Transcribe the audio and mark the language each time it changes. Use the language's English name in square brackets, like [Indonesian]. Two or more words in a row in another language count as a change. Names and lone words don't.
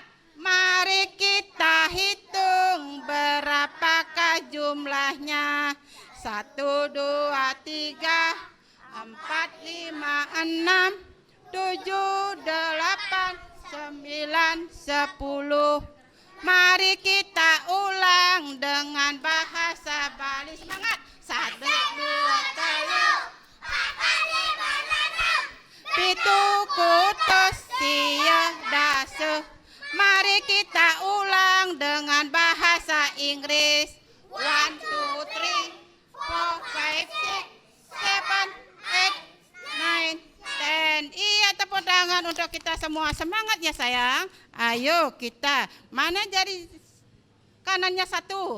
[Indonesian] Mari kita hitung berapakah jumlahnya. 1, 2, 3, 4, 5, 6, 7, 8, 9, 10. Mari kita ulang dengan bahasa Bali. [Balinese] Semangat. 1, 2, 3, 4, 5, 6, 7, kutus siya dasuh. [Indonesian] Mari kita ulang dengan bahasa Inggris. [English] 1, 2, 3, 4, 5, 6, 7, 8, 9, 10. [Indonesian] Iya, tepuk tangan untuk kita semua. Semangat ya sayang. Ayo kita. Mana jari kanannya 1?